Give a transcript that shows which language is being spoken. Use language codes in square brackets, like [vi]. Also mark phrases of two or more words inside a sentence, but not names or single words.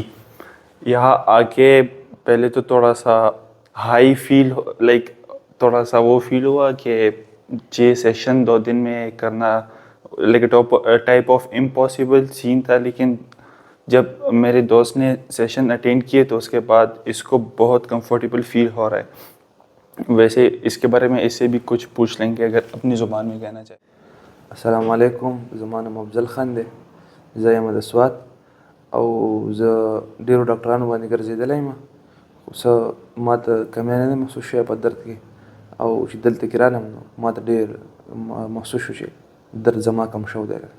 [ur] یہاں آ کے پہلے تو تھوڑا سا ہائی فیل لائک تھوڑا سا وہ فیل ہوا کہ یہ سیشن 2 دن میں کرنا لائک [en] type of impossible [ur] سین تھا. لیکن جب میرے دوست نے سیشن اٹینڈ کیے تو اس کے بعد اس کو بہت [en] comfortable feel [ur] ہو رہا ہے. ویسے اس کے بارے میں اس سے بھی کچھ پوچھ لیں گے اگر اپنی زبان میں کہنا چاہے. [ps] السلام علیکم. زما نوم افضل خان دی. زه یم د سوات او زه ډیرو ډاکټرانو باندې ګرځېدلی یم خو څه ما ته کمی نه دی محسوس شوی په درد کې او چې دلته کې رالم نو ما ته ډېر محسوس شو چې درد زما کم شوی دی.